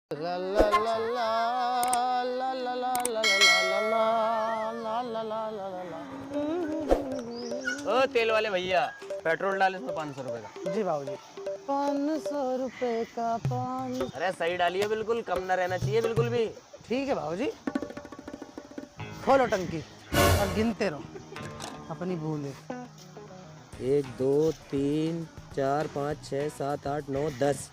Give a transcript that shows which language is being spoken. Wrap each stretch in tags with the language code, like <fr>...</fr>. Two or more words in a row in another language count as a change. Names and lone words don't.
<hi>ला ला ला ला ला ला ला ला ला ला ला। ओ तेल वाले भैया, पेट्रोल डाल इसमें 500 रुपए का। जी बाबूजी। 500 रुपए का पान। अरे सही डालिए, बिल्कुल कम ना रहना चाहिए बिल्कुल भी। ठीक है बाबूजी, खोलो टंकी और गिनते रहो अपनी भूले। 1 2 3 4 5 6 7 8 9 10।</hi>